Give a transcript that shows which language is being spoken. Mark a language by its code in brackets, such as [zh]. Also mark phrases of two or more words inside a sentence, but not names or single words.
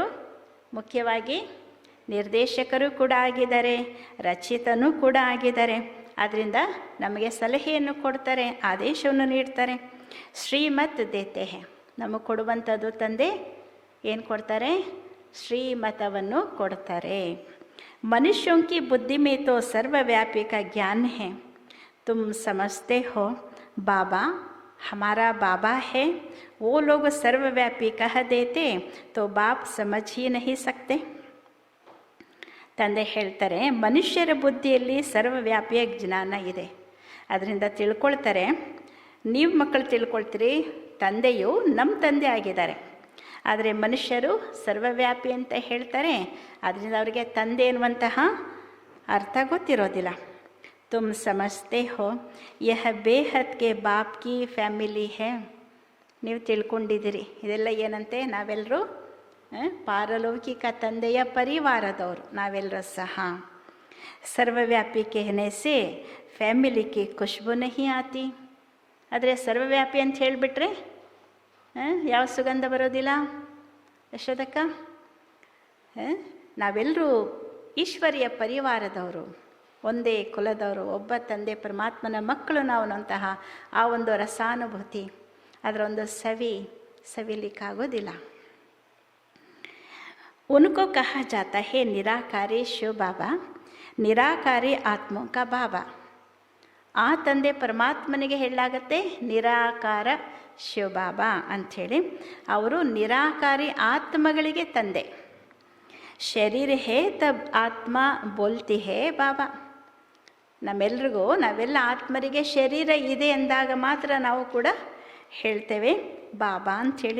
[kn] ಮುಖ್ಯವಾಗಿ ನಿರ್ದೇಶಕರು ಕೂಡ ಆಗಿದ್ದಾರೆ, ರಚಿತನೂ ಕೂಡ ಆಗಿದ್ದಾರೆ. ಆದ್ದರಿಂದ ನಮಗೆ ಸಲಹೆಯನ್ನು ಕೊಡ್ತಾರೆ, ಆದೇಶವನ್ನು ನೀಡ್ತಾರೆ. [hi] श्रीमत देते हैं, [kn] ನಮಗೆ ಕೊಡುವಂಥದ್ದು ತಂದೆ ಏನು ಕೊಡ್ತಾರೆ? ಶ್ರೀಮತವನ್ನು ಕೊಡ್ತಾರೆ. [hi] ಮನುಷ್ಯೋं की बुद्धि में तो सर्वव्यापी का ज्ञान है, तुम समझते हो बाबा हमारा बाबा है, वो लोग सर्वव्यापी कह देते तो बाप समझ ही नहीं सकते. [kn] ತಂದೆ ಹೇಳ್ತಾರೆ, ಮನುಷ್ಯರ ಬುದ್ಧಿಯಲ್ಲಿ ಸರ್ವವ್ಯಾಪಿಯ ಜ್ಞಾನ ಇದೆ, ಅದರಿಂದ ತಿಳ್ಕೊಳ್ತಾರೆ. ನೀವು ಮಕ್ಕಳು ತಿಳ್ಕೊಳ್ತೀರಿ, ತಂದೆಯು ನಮ್ಮ ತಂದೆ ಆಗಿದ್ದಾರೆ. ಆದರೆ ಮನುಷ್ಯರು ಸರ್ವವ್ಯಾಪಿ ಅಂತ ಹೇಳ್ತಾರೆ, ಅದರಿಂದ ಅವರಿಗೆ ತಂದೆ ಎನ್ನುವಂತಹ ಅರ್ಥ ಗೊತ್ತಿರೋದಿಲ್ಲ. [hi] तुम समझते हो यह बेहद के बाप की फैमिली है. [kn] ನೀವು ತಿಳ್ಕೊಂಡಿದ್ದೀರಿ, ಇದೆಲ್ಲ ಏನಂತೆ? ನಾವೆಲ್ಲರೂ ಪಾರಲೌಕಿಕ ತಂದೆಯ ಪರಿವಾರದವರು ನಾವೆಲ್ಲರೂ ಸಹ. [hi] सर्वव्यापी कहने से फैमिली की खुशबू नहीं आती. [kn] ಆದರೆ ಸರ್ವವ್ಯಾಪಿ ಅಂತ ಹೇಳಿಬಿಟ್ರೆ ಯಾವ ಸುಗಂಧ ಬರೋದಿಲ್ಲ ಯಶೋದಕ್ಕ? ನಾವೆಲ್ಲರೂ ಈಶ್ವರಿಯ ಪರಿವಾರದವರು, ಒಂದೇ ಕುಲದವರು, ಒಬ್ಬ ತಂದೆ ಪರಮಾತ್ಮನ ಮಕ್ಕಳು ನಾವು ಅನ್ನುವಂತಹ ಆ ಒಂದು ರಸಾನುಭೂತಿ, ಅದರ ಒಂದು ಸವಿಲಿಕ್ಕಾಗೋದಿಲ್ಲ. [hi] उनको कहा जाता है निराकारी शिव बाबा, निराकारी आत्मों का बाबा. [kn] ಆ ತಂದೆ ಪರಮಾತ್ಮನಿಗೆ ಹೇಳಲಾಗತ್ತೆ ನಿರಾಕಾರ ಶಿವಬಾಬಾ ಅಂಥೇಳಿ. ಅವರು ನಿರಾಕಾರಿ ಆತ್ಮಗಳಿಗೆ ತಂದೆ. [hi] शरीर है तब आत्मा बोलती है बाबा. [kn] ನಮ್ಮೆಲ್ರಿಗೂ, ನಾವೆಲ್ಲ ಆತ್ಮರಿಗೆ ಶರೀರ ಇದೆ ಎಂದಾಗ ಮಾತ್ರ ನಾವು ಕೂಡ ಹೇಳ್ತೇವೆ ಬಾಬಾ ಅಂಥೇಳಿ.